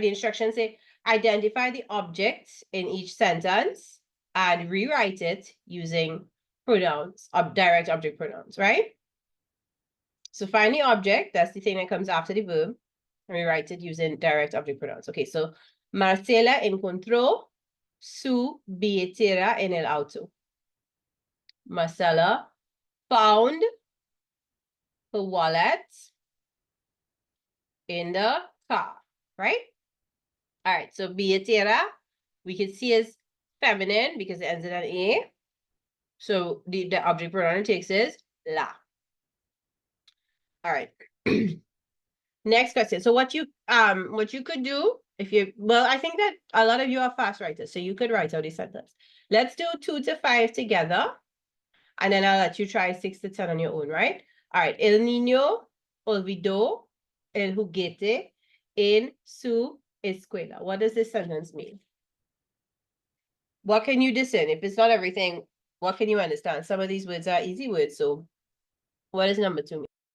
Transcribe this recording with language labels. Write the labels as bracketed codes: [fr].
[en] The instructions say, identify the objects in each sentence and rewrite it using pronouns, direct object pronouns, right? So find the object, that's the thing that comes after the verb, and rewrite it using direct object pronouns. Okay, so [es] Marcela encontró su billetera en el auto. [en] Marcela found her wallet in the car, right? All right, so billetera, we can see is feminine because it ends in an A. So the object pronoun it takes is la. All right. Next question. So what you could do if you, well, I think that a lot of you are fast writers, so you could write out the sentence. Let's do 2 to 5 together, and then I'll let you try 6 to 10 on your own, right? All right. [es] El niño olvidó el juguete en su escuela. [en] What does this sentence mean? What can you discern? If it's not everything, what can you understand? Some of these words are easy words, so what does number 2 mean?